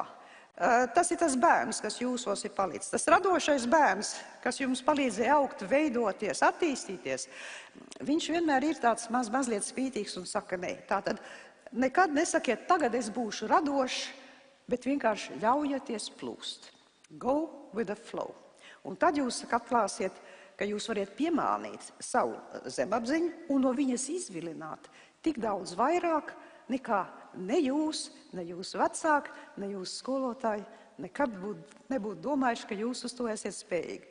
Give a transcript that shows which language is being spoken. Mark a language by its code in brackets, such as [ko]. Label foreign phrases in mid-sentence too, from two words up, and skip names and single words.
[lv] Tas ir tas bērns, kas jūsos ir palicis. Tas radošais bērns, kas jums palīdzēja augt, veidoties, attīstīties, viņš vienmēr ir tāds mazliet spītīgs un saka, nē. Tātad nekad nesakiet, tagad es būšu radošs, bet vienkārši ļaujieties plūst. [en] Go with the flow. [lv] Un tad jūs atklāsiet, ka jūs variet piemānīt savu zemapziņu un no viņas izvilināt tik daudz vairāk, nekā ne jūs, ne jūsu vecāki, ne jūsu skolotāji nekad nebūtu domājuši, ka jūs uz to esiet spējīgi.